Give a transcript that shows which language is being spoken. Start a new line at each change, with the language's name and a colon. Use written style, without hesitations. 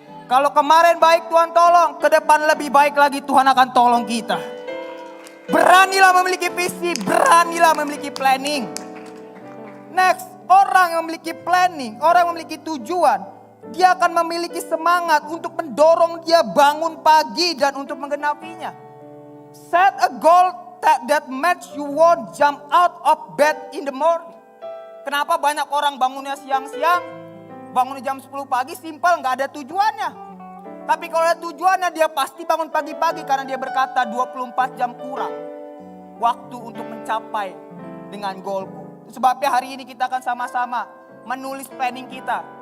Indonesian: Kalau kemarin baik Tuhan tolong, ke depan lebih baik lagi Tuhan akan tolong kita. Beranilah memiliki visi, beranilah memiliki planning. Next, orang yang memiliki planning, orang yang memiliki tujuan, dia akan memiliki semangat untuk mendorong dia bangun pagi dan untuk menggenapinya.
English: Set a goal that makes you want jump out of bed in the morning.
Indonesian: Kenapa banyak orang bangunnya siang-siang, bangunnya jam 10 pagi, simpel, gak ada tujuannya. Tapi kalau ada tujuannya dia pasti bangun pagi-pagi karena dia berkata 24 jam kurang waktu untuk mencapai dengan goalku. Sebabnya hari ini kita akan sama-sama menulis planning kita.